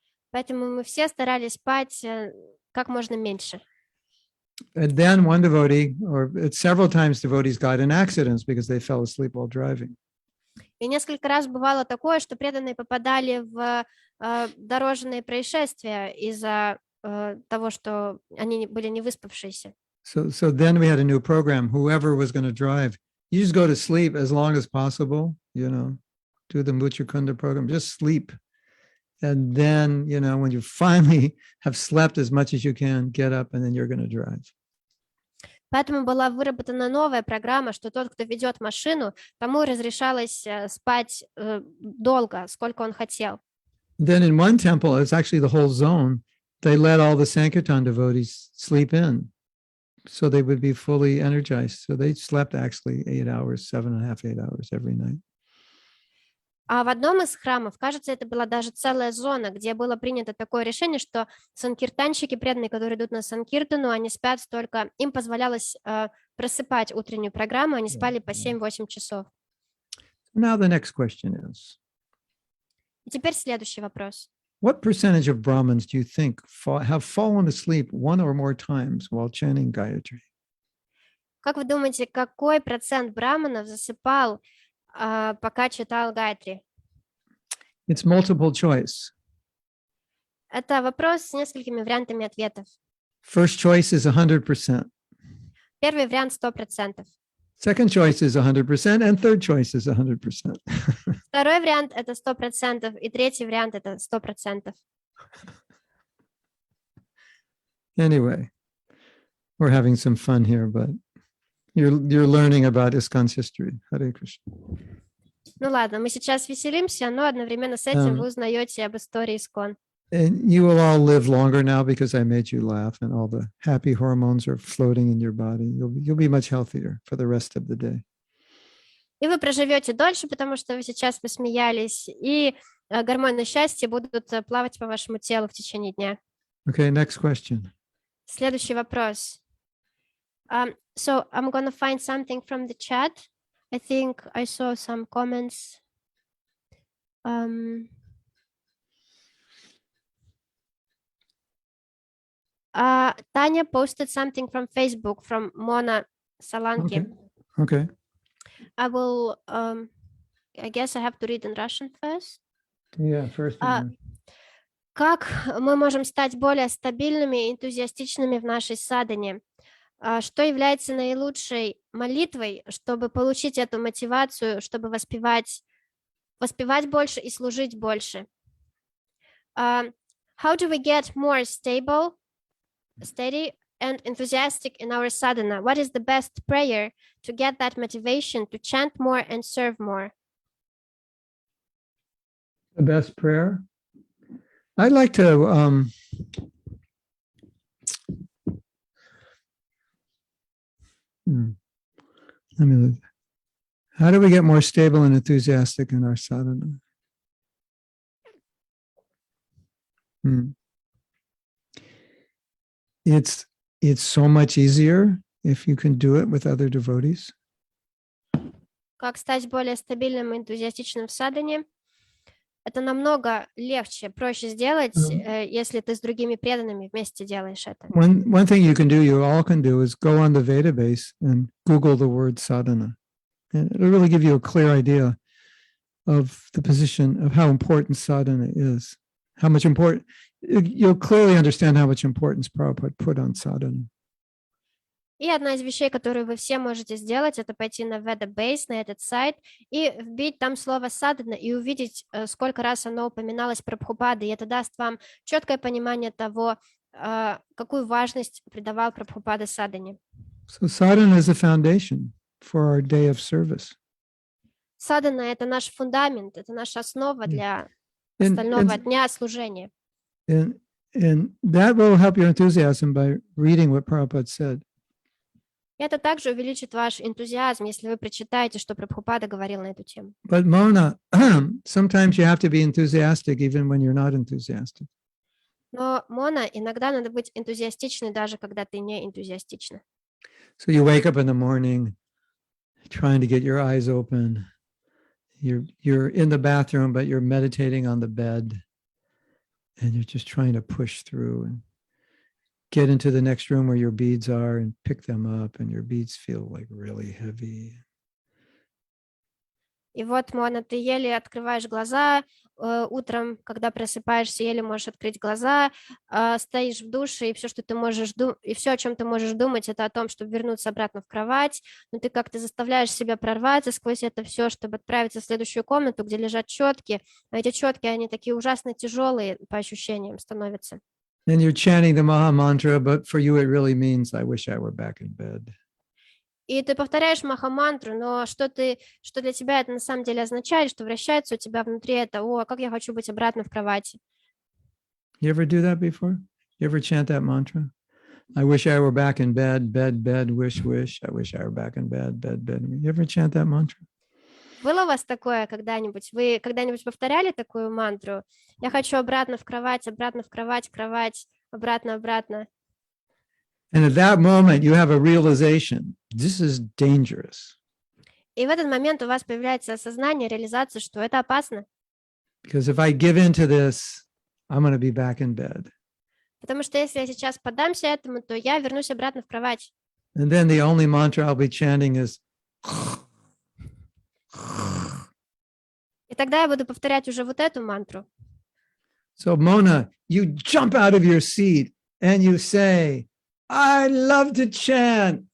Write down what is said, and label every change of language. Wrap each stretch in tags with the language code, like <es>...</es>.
<ru>Поэтому мы все старались спать как можно меньше.</ru> <en>And then one devotee, or several times devotees got in accidents because they fell asleep while driving.</en> <ru>И несколько раз бывало такое, что преданные попадали в дорожные происшествия из-за того, что они были не выспавшиеся.</ru> <en>So then we had a new program. Whoever was going to drive, you just go to sleep as long as possible, you know, do the Muchakunda program, just sleep. And then, you know, when you finally have slept as much as you can, get up and then you're going to drive.</en> <ru>Поэтому была выработана новая программа, что тот, кто ведет машину, тому разрешалось спать долго, сколько он хотел.</ru> <en>Then in one temple, it's actually the whole zone, they let all the Sankirtan devotees sleep in. So they would be fully energized. So they slept actually 8 hours, 7.5, 8 hours every night.</en> <ru>А в одном из храмов, кажется, это была даже целая зона, где было принято такое решение, что санкиртанщики, преданные, которые идут на санкиртану, они спят столько, им позволялось просыпать утреннюю программу, они спали по 7-8 часов.</ru> <en>Now the next question is,</en> <ru>И теперь следующий вопрос.</ru> <en>what percentage of Brahmins do you think have fallen asleep 1 or more times while chanting Gayatri?</en> <ru>Как вы думаете, какой процент браманов засыпал, пока читал Гайатри?</ru> <en>It's multiple choice.</en> <ru>Это вопрос с несколькими вариантами ответов.</ru> <en>First choice is 100%.</en> <ru>Первый вариант 100%.</ru> <en>Second choice is 100%, and third choice is 100%.</en> <ru>Второй вариант это 100%, и третий вариант это 100%.</ru> <en>Anyway, we're having some fun here, but you're learning about ISKCON's history. Hare Krishna.</en> <ru>Ну ладно, мы сейчас веселимся, но одновременно с этим вы узнаете об истории ИСККОН.</ru> <en>And you will all live longer now because I made you laugh, and all the happy hormones are floating in your body. You'll be much healthier for the rest of the day.</en> <ru>И вы проживете дольше, потому что вы сейчас посмеялись, и гормоны счастья будут плавать по вашему телу в течение дня.</ru> <en>Okay, next question.</en> <ru>Следующий вопрос.</ru> <en>So I'm gonna find something from the chat. I think I saw some comments. Tanya posted something from Facebook from Mona Salanki. Okay. I will I guess I have to read in Russian first. Yeah, first.</en> <ru>Как мы можем стать более стабильными и энтузиастичными в нашей садхане? Что является наилучшей молитвой, чтобы получить эту мотивацию, чтобы воспевать больше и служить больше?</ru> <en>How do we get more stable, steady, and enthusiastic in our sadhana? What is the best prayer to get that motivation to chant more and serve more? The best prayer. I'd like to let me look. How do we get more stable and enthusiastic in our sadhana? It's so much easier if you can do it with other devotees.</en> <ru>Как стать более стабильным и энтузиастичным в садхане? Это намного легче, проще сделать, если ты с другими преданными вместе делаешь это.</ru> <en>One thing you all can do is go on the Vedabase and Google the word sadhana. And it'll really give you a clear idea of the position of how important sadhana is. How much important, you'll clearly understand how much importance Prabhupada put on sadhana.</en> <ru>И одна из вещей, которую вы все можете сделать, это пойти на Vedabase, на этот сайт, и вбить там слово «садхана» и увидеть, сколько раз оно упоминалось Прабхупадой, и это даст вам четкое понимание того, какую важность придавал Прабхупада садхане.</ru> <en>So sadhana is a foundation for our day of service.</en> <ru>Садхана — это наш фундамент, это наша основа для остального дня служения.</ru> <en>And that will help your enthusiasm by reading what Prabhupada said.</en> <ru>Это также увеличит ваш энтузиазм, если вы прочитаете, что Прабхупада говорил на эту тему.</ru> <en>But Mona, sometimes you have to be enthusiastic even when you're not enthusiastic.</en> <ru>Но, Мона, иногда надо быть энтузиастичной, даже когда ты не энтузиастична.</ru> <en>So you wake up in the morning, trying to get your eyes open. You're in the bathroom, but you're meditating on the bed, and you're just trying to push through and get into the next room where your beads are and pick them up, and your beads feel like really heavy.</en> <ru>И вот, Мона, ты еле открываешь глаза, утром, когда просыпаешься, еле можешь открыть глаза, стоишь в душе, и все, что ты можешь и все, о чем ты можешь думать, это о том, чтобы вернуться обратно в кровать, но ты как-то заставляешь себя прорваться сквозь это все, чтобы отправиться в следующую комнату, где лежат четки, а эти четки, они такие ужасно тяжелые по ощущениям становятся.</ru> <en>And you're chanting the Maha Mantra, but for you it really means, I wish I were back in bed.</en> <ru>И ты повторяешь Маха-мантру, но что для тебя это на самом деле означает, что вращается у тебя внутри это, о, как я хочу быть обратно в кровати.</ru> <en>You ever do that before? You ever chant that mantra? I wish I were back in bed, bed, wish, I wish I were back in bed, bed. You ever chant that mantra?</en> <ru>Было у вас такое когда-нибудь? Вы когда-нибудь повторяли такую мантру? Я хочу обратно в кровать, кровать, обратно.</ru> <en>And at that moment, you have a realization, this is dangerous.</en> <ru>И в этот момент у вас появляется осознание, реализация, что это опасно.</ru> <en>Because if I give in to this, I'm going to be back in bed.</en> <ru>Потому что если я сейчас поддамся этому, то я вернусь обратно в кровать.</ru> <en>And then the only mantra I'll be chanting is...</en> <ru>И тогда я буду повторять уже вот эту мантру.</ru> <en>So Mona, you jump out of your seat and you say, I love to chant.</en>